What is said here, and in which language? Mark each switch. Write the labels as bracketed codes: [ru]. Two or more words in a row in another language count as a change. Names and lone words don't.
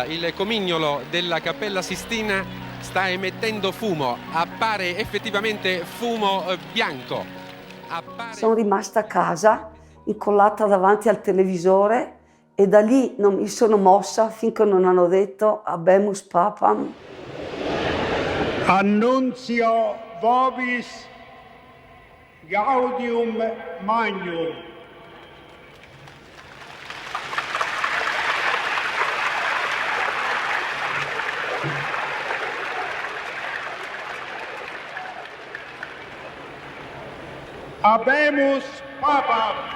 [it] Il comignolo della Cappella Sistina sta emettendo fumo, appare effettivamente fumo bianco. Sono rimasta a casa, incollata davanti al televisore e da lì non mi sono mossa finché non hanno detto [la] Habemus Papam. Annunzio vobis gaudium magnum. Habemus Papam.